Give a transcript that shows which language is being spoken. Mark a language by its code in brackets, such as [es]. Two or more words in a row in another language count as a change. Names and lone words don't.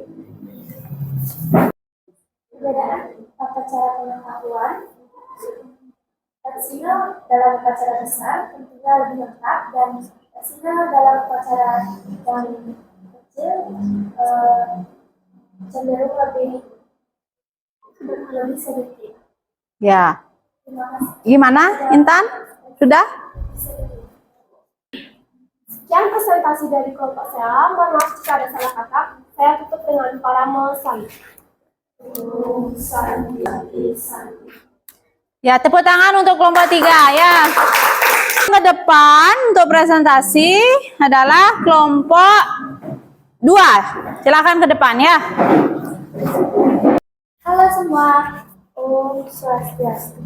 [id] Perbedaan tata cara pengetahuan daksina dalam upacara besar tentunya lebih lengkap dan daksina dalam upacara yang kecil cenderung lebih sedikit. Ya. Terima kasih. Gimana Intan? Sudah? Sekian presentasi dari kelompok saya. Mohon maaf jika ada salah kata. Saya tutup dengan parame sami. Santi. Ya, tepuk tangan untuk kelompok 3 ya. Ke depan untuk presentasi adalah kelompok 2. Silakan ke depan ya. Halo semua. [sa] Om Swastiastu.